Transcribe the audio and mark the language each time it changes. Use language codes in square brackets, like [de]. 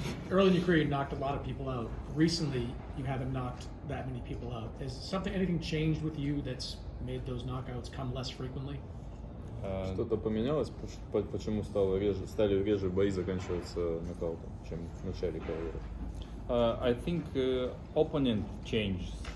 [en] Early in your career, you knocked a lot of people out. Recently, you haven't knocked that many people out. Has anything changed with you that's made those knockouts come less frequently? [ru] Что-то поменялось? Почему стали реже бои заканчиваться нокаутом, чем в начале карьеры? [en] I think opponent changed.